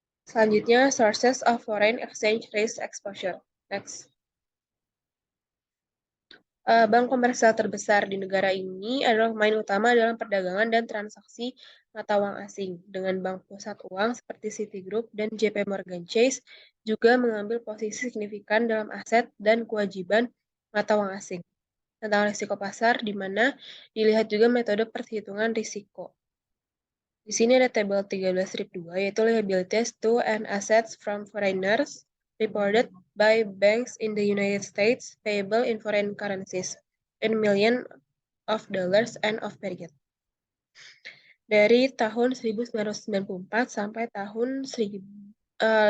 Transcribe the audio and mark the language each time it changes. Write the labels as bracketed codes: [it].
[id] Selanjutnya, [en] sources of foreign exchange risk exposure. [id] Next. Bank komersial terbesar di negara ini adalah pemain utama dalam perdagangan dan transaksi mata uang asing, dengan bank pusat uang seperti Citigroup dan JP Morgan Chase juga mengambil posisi signifikan dalam aset dan kewajiban mata uang asing. Tentang risiko pasar, di mana dilihat juga metode perhitungan risiko. Di sini ada tabel 13.2, yaitu [en] liabilities to and assets from foreigners reported by banks in the United States payable in foreign currencies in million of dollars and of period. [id] Dari tahun 1994 sampai tahun 2015.